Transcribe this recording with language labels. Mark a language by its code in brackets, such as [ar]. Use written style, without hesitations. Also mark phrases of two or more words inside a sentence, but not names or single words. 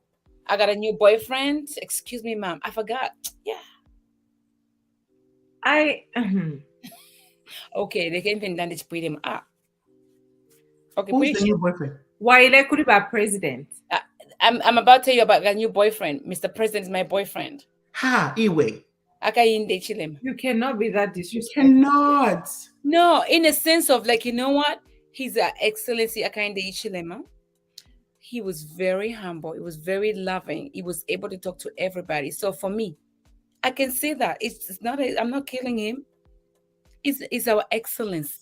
[en] I got a new boyfriend. Excuse me, ma'am. I forgot. Yeah. Okay, they can't even done to put him up. Okay, Who's please. the new boyfriend? Why they could be president? I'm about to tell you about a new boyfriend. Mr. President is my boyfriend. Ha, Iwe. Akainde chilem. You cannot be that You disrespectful. cannot. No, in a sense of like, you know what? He's an excellency Akainde chilema. He was very humble. He was very loving. He was able to talk to everybody. So for me, I can say that it's not. I'm not killing him. It's our excellence.